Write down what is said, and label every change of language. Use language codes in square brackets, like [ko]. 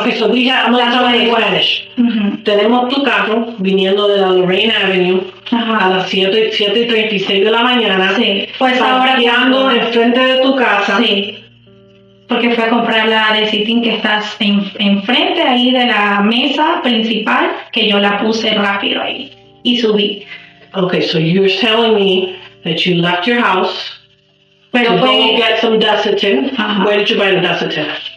[en] Okay, so I'm going to talk in Spanish. [es] Tenemos tu carro viniendo de la Lorraine Avenue a las 7:36 de la mañana. Sí, pues ahora parqueando enfrente de tu casa. Sí, porque fue a comprar la desiccant que estás enfrente ahí de la mesa principal, que yo la puse rápido ahí y subí. [en] Okay, so you're telling me that you left your house to go get some desiccant. Where did you buy the desiccant?